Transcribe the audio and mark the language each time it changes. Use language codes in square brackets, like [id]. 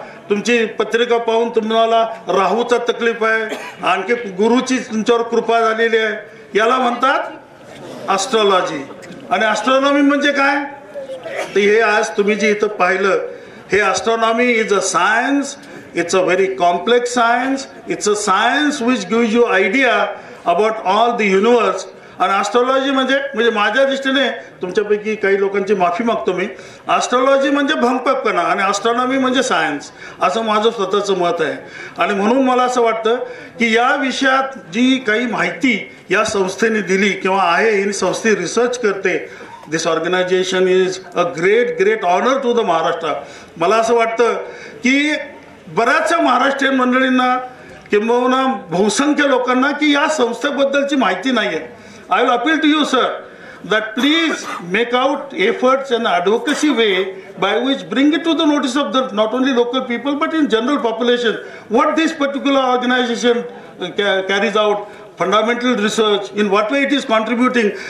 [mr] तुमची पत्रिका पाहून तुम्हाला राहूचा तकलीफ आहे, आणखी गुरुची तुमच्यावर कृपा झालेली आहे, याला म्हणतात ॲस्ट्रॉलॉजी. आणि ॲस्ट्रॉनॉमी म्हणजे काय, तर हे आज तुम्ही जे इथं पाहिलं, हे [en] Astronomy is a science. It's a very complex science. It's a science which gives you idea about all the universe. [mr] आणि ॲस्ट्रॉलॉजी म्हणजे माझ्या दृष्टीने, तुमच्यापैकी काही लोकांची माफी मागतो मी, ॲस्ट्रॉलॉजी म्हणजे भंगपपणा आणि ॲस्ट्रॉनॉमी म्हणजे सायन्स, असं माझं स्वतःचं मत आहे. आणि म्हणून मला असं वाटतं की या विषयात जी काही माहिती या संस्थेने दिली किंवा आहे, ही संस्थे रिसर्च करते. [en] This organization is a great honour to the Maharashtra. [mr] मला असं वाटतं की बऱ्याचशा महाराष्ट्रीयन मंडळींना किंबहुना बहुसंख्य लोकांना की या संस्थेबद्दलची माहिती नाही आहे. [en] I will appeal to you sir that please make out efforts and advocacy way by which bring it to the notice of the not only local people but in general population what this particular organization carries out, fundamental research, in what way it is contributing.